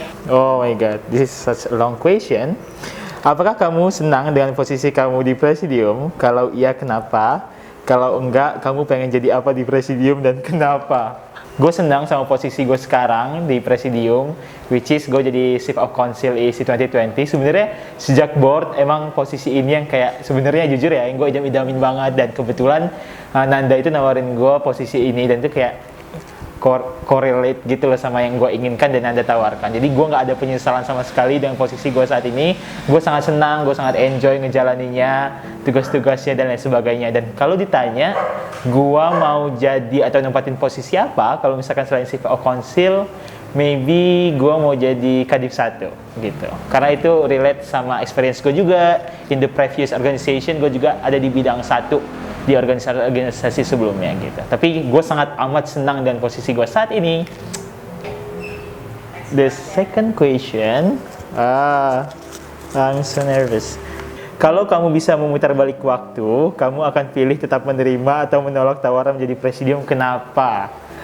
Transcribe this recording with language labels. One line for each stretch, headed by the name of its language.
English: Oh my god, this is such a long question.
Indonesian: Apakah kamu senang dengan posisi kamu di presidium? Kalau iya, kenapa? Kalau enggak, kamu pengen jadi apa di presidium dan kenapa? Gue senang sama posisi gue sekarang di presidium,
English: which is
Indonesian: gue jadi Chief of Council ISI 2020. Sebenarnya sejak board emang posisi ini yang kayak sebenarnya jujur ya, yang gue idam-idamin banget, dan kebetulan Nanda itu nawarin gue posisi ini, dan itu kayak correlate gitu loh sama yang gue inginkan dan Nanda tawarkan. Jadi gue nggak ada penyesalan sama sekali dengan posisi gue saat ini. Gue sangat senang, gue sangat enjoy ngejalaninya, tugas-tugasnya dan lain sebagainya. Dan kalau ditanya gue mau jadi atau nempatin posisi apa, kalau misalkan selain Chief of Council, maybe gue mau jadi Kadif 1 gitu. Karena itu relate sama experience gue juga.
English: In the previous organization
Indonesian: gue juga ada di bidang 1 di organisasi sebelumnya gitu. Tapi gue sangat amat senang dengan posisi gue saat ini.
English: The second question, I'm so nervous.
Indonesian: Kalau kamu bisa memutar balik waktu, kamu akan pilih tetap menerima atau menolak tawaran menjadi presidium, kenapa?